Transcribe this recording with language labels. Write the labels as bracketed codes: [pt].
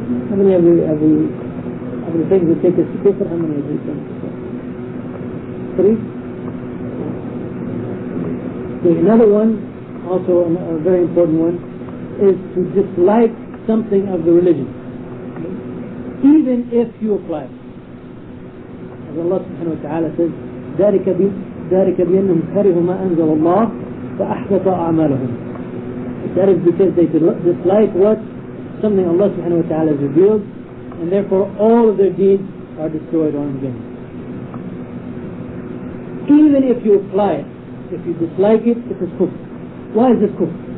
[en] How many of the things that take us to kufr? How many of these things? 3? Okay, another one, also a very important one, is to dislike something of the religion, even if you apply it. As Allah subhanahu wa ta'ala says, [ar] ذلك بأنهم كرهوا ما أنزل الله فأحبط أعمالهم. [en] That is because they dislike something Allah subhanahu wa ta'ala has revealed, and therefore all of their deeds are destroyed or in vain. Even if you apply it, if you dislike it, it is kufr. Why is this kufr?